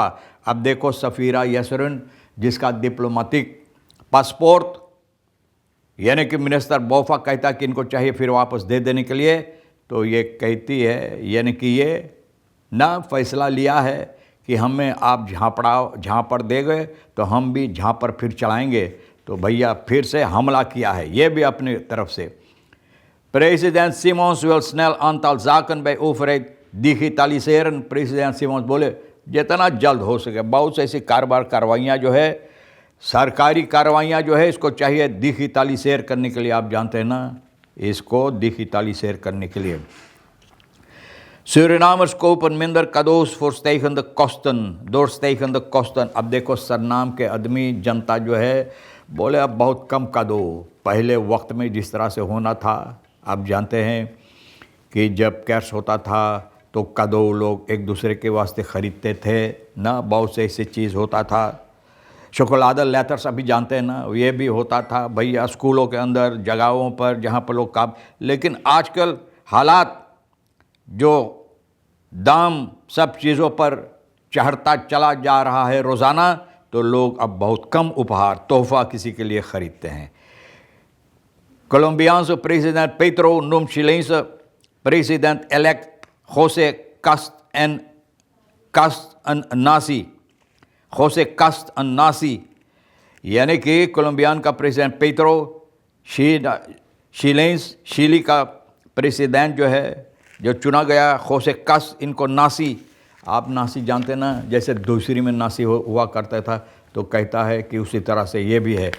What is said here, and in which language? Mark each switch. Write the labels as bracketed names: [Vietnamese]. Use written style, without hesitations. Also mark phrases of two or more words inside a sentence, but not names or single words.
[Hindi] अब देखो सफ़ीरा यसरन जिसका डिप्लोमेटिक पासपोर्ट यानी कि मिनिस्टर बौफा कहता कि इनको चाहिए फिर वापस दे देने के लिए, तो ये कहती है यानी कि ये ना फैसला लिया है कि हमें आप झाँपड़ दे गए तो हम भी झाँपड़ फिर चलाएंगे। तो भैया फिर से हमला किया है ये भी अपनी तरफ से। [Dutch] President Simons will snel aantal zaken bij overheid digitaliseren। [Hindi] प्रेसिडेंट सिमोन्स बोले जितना जल्द हो सके बहुत से ऐसी कारोबार कार्रवाइयाँ जो है, सरकारी कार्रवाइयाँ जो है, इसको चाहिए डिजिटलिसेर करने के लिए। आप जानते हैं ना, इसको डिजिटलिसेर करने के लिए। [Dutch] Surinamers kopen minder cadeaus voor stijgende kosten, door stijgende kosten। [Hindi] अब देखो सरनाम के आदमी जनता जो है बोले अब बहुत कम कादो, पहले वक्त में जिस तरह से होना था। आप जानते हैं कि जब कैश होता था तो कादो लोग एक दूसरे के वास्ते ख़रीदते थे ना, बहुत से ऐसी चीज़ होता था। शोकोलादा लेटर्स अभी जानते हैं ना, ये भी होता था भैया स्कूलों के अंदर, जगहों पर जहाँ पर लोग काम। लेकिन आजकल हालात जो दाम सब चीज़ों पर चढ़ता चला जा रहा है रोज़ाना, तो लोग अब बहुत कम उपहार तोहफ़ा किसी के लिए ख़रीदते हैं। [Dutch] Colombiaanse president Petro noemt Chileense president-elect José Kast een nazi। [Hindi] José Kast [Dutch] een nazi [Hindi] यानी कि कोलंबियान का प्रेसिडेंट पेट्रो चिली का प्रेसिडेंट जो है, जो चुना गया जोसे कास्ट, इनको नासी। आप नासी जानते ना, जैसे दूसरी में नासी हुआ करता था, तो कहता है कि उसी तरह से ये भी है।